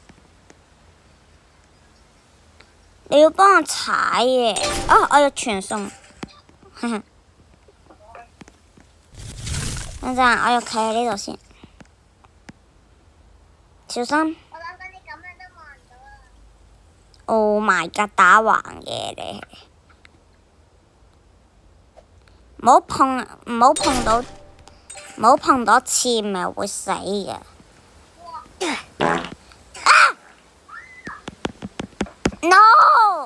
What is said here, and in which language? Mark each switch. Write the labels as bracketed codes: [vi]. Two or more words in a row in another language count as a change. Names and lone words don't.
[yue] 你要幫我踩嘅。我要傳送。等陣，我要企喺呢度先。小心。我諗緊你咁樣都望唔到啊。 [en] Oh my god！ [yue] 打橫嘅你。唔好碰到刺咪會死嘅。No！